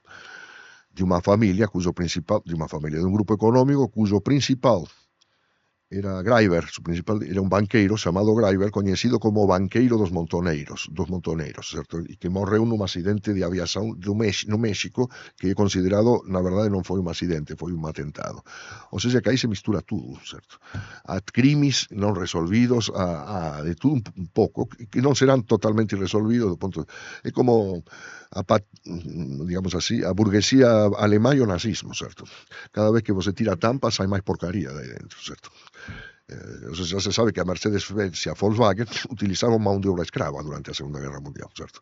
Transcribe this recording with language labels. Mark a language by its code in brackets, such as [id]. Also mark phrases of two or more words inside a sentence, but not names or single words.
[gl] De unha familia de un grupo económico [es] cuyo principal era Greiber, su principal era [gl] un banqueiro chamado Greiber, coñecido como banqueiro dos montoneiros, certo? E que morreu nun accidente de aviación no México, que é considerado, na verdade non foi un accidente, foi un atentado. [pt] Ou seja, que aí se mistura tudo, certo? [gl] A crimes non resolvidos, de tudo un pouco, que non serán totalmente irresolvidos do punto de... É como digamos así, a burguesía alemá e o nazismo, certo? Cada vez que [pt] você tira tampas [gl] hai máis porcaría de aí dentro, certo? Já se sabe que a Mercedes-Benz e a Volkswagen utilizaron [pt] mão de obra escrava [gl] durante a Segunda Guerra Mundial, certo?